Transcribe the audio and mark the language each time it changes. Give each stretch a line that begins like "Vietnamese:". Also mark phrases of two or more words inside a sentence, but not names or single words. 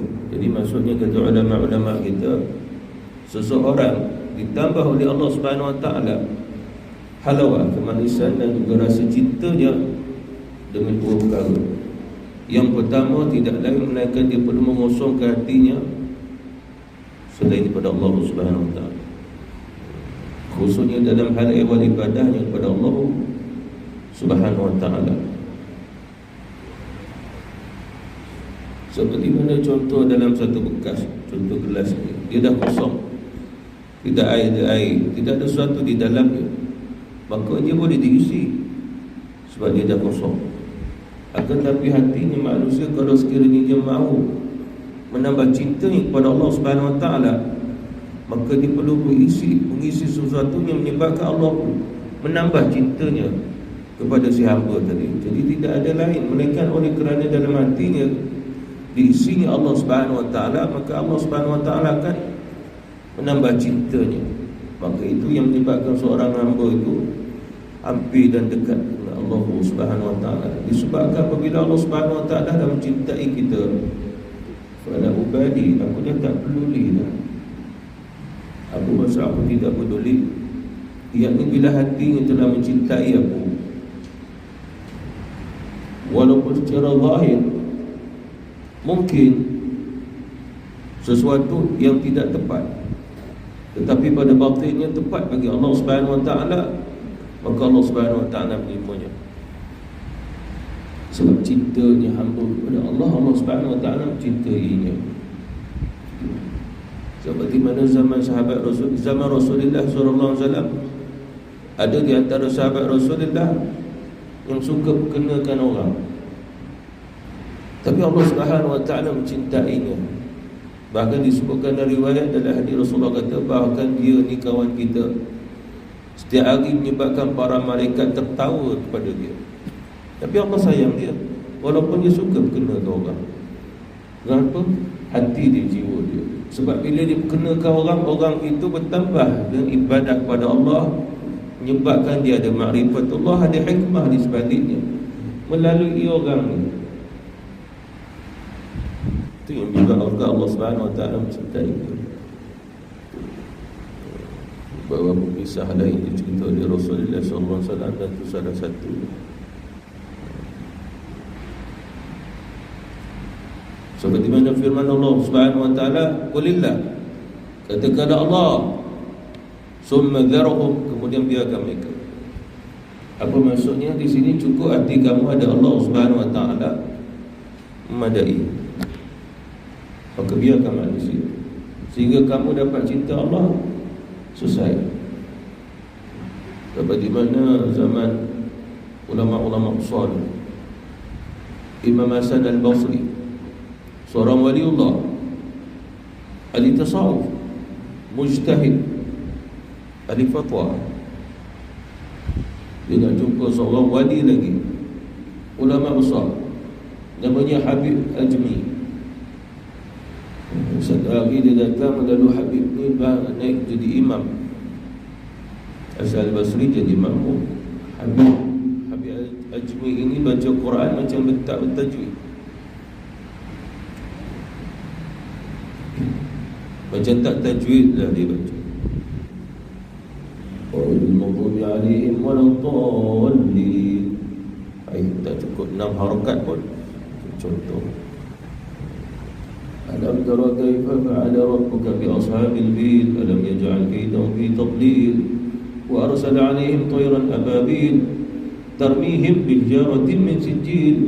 Malay: Jadi maksudnya kata ulama-ulama kita, seseorang ditambah oleh Allah
Arabic: سبحانه وتعالى
Malay: halawah, kemanisan dan juga rasa cintanya dengan dua perkara. Yang pertama, tidak lain melainkan dia perlu mengosongkan hatinya selain daripada Allah
Arabic: سبحانه وتعالى,
Malay: khususnya dalam hal ihwal ibadahnya kepada Allah
Arabic: سبحانه وتعالى.
Malay: Seperti mana contoh dalam satu bekas, contoh gelas ini, dia dah kosong, tidak ada air, tidak ada sesuatu di dalamnya, maka dia boleh diisi sebab dia dah kosong. Akan tapi hatinya manusia, kalau sekiranya dia mahu menambah cintanya kepada Allah
Arabic: سبحانه وتعالى,
Malay: maka dia perlu mengisi sesuatu yang menyebabkan Allah menambah cintanya kepada si hamba tadi. Jadi tidak ada lain melainkan oleh kerana dalam hatinya diisinya Allah
Arabic: سبحانه وتعالى,
Malay: maka Allah
Arabic: سبحانه وتعالى
Malay: akan menambah cintanya. Maka itu yang menyebabkan seorang hamba itu hampir dan dekat dengan Allah
Arabic: سبحانه وتعالى.
Malay: Disebabkan apabila Allah
Arabic: سبحانه وتعالى
Malay: dah mencintai kita,
Arabic: فلا أبالي,
Malay: aku dah tak peduli dah. Apa maksud aku tidak peduli? Iaitu bila hatinya telah mencintai aku, walaupun secara zahir mungkin sesuatu yang tidak tepat, tetapi pada batinnya tepat bagi Allah
Arabic: سبحانه وتعالى,
Malay: maka Allah
Arabic: سبحانه وتعالى
Malay: menerimanya. Sebab cintanya hamba kepada Allah, Allah
Arabic: سبحانه وتعالى
Malay: mencintainya. Seperti mana zaman sahabat Rasul, zaman Rasulullah
Arabic: صلى الله عليه وسلم,
Malay: ada di antara sahabat Rasulullah yang suka kenakan orang. Tapi Allah
Arabic: سبحانه وتعالى
Malay: mencintainya. Bahkan disebutkan dari riwayat dalam hadis Rasulullah kata, bahkan dia ni kawan kita, setiap hari menyebabkan para malaikat tertawa kepada dia. Tapi Allah sayang dia, walaupun dia suka berkenakan orang. Kenapa? Hati dia, jiwa dia. Sebab bila dia berkenakan orang, orang itu bertambah dengan ibadat kepada Allah, menyebabkan dia ada makrifat Allah, ada hikmah di sebaliknya melalui orang ni. Itu yang juga Allah
Arabic: سبحانه وتعالى
Malay: mencintai dia. Beberapa kisah lain dicerita oleh Rasulullah
Arabic: صلى الله عليه وسلم,
Malay: dan itu salah satu. Seperti mana firman Allah
Arabic: سبحانه وتعالى, قل الله,
Malay: katakanlah Allah,
Arabic: ثم ذرهم,
Malay: kemudian biarkan mereka. Apa maksudnya di sini? Cukup hati kamu ada Allah
Arabic: سبحانه وتعالى
Malay: memadai. Maka biarkan manusia sehingga kamu dapat cinta Allah, selesai. Seperti mana zaman ulama-ulama salih, Imam Hasan al-Basri, seorang waliullah, ahli tasawuf, mujtahid, ahli fatwa. Dia nak jumpa seorang wali lagi, ulama besar, namanya Habib Ajmi. Satu hari dia datang, lalu Habib ni naik jadi imam. Asal Basri jadi makmum. Habib Ajmi ini baca Quran macam bertajwid, macam tak tajwid lah dia baca.
Arabic: المغضوب عليهم ولا الضالين.
Malay: Tak cukup 6 harakat pun.
Arabic: Contoh, ألم تر كيف فعل ربك بأصحاب الفيل ألم يجعل كيدهم في تضليل وأرسل عليهم طيرا أبابيل ترميهم بحجارة من سجيل.